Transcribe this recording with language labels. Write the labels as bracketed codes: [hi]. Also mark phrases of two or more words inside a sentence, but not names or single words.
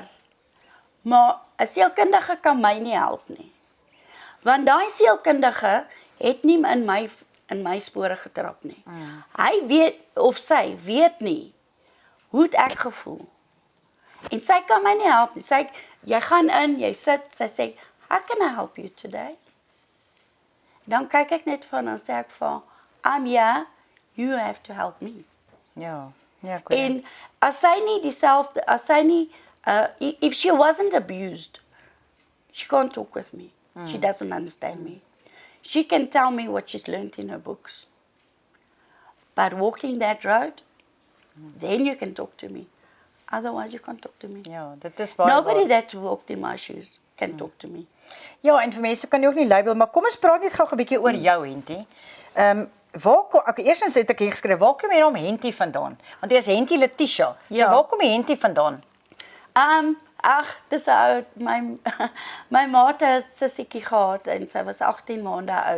[af] Maar 'n sielkundige kan my nie help nie. Want daai sielkundige het nie in my spore getrap nie. Hy weet of sy weet nie hoe ek gevoel. En sy kan my nie help nie. Jy gaan in, jy sit, sy sê, [en] "How can I help you today?" [af] Dan kyk ek net van en sê ek van, [en] "I'm here, you have to help me." [af] Ja. Ja, goed. En as sy nie dieselfde, [en] if she wasn't abused, she can't talk with me. She doesn't understand me. She can tell me what she's learned in her books. But walking that road, then you can talk to me. Otherwise you can't talk to me. [af] Ja, dit is baie [en] Nobody [af] waar. [en] that walked in my shoes can talk to me. [af] Ja, en vir mense kan jy ook nie label, maar kom ons praat net gou 'n bietjie oor jou, Henty. Eerstens het ek hier geskryf, waar kom jy naam Henty vandaan? Want jy is Henty Letitia. Ja. So waar kom jy Henty vandaan? Dis oud. My ma het 'n sussiekie gehad en sy was 18 maande oud.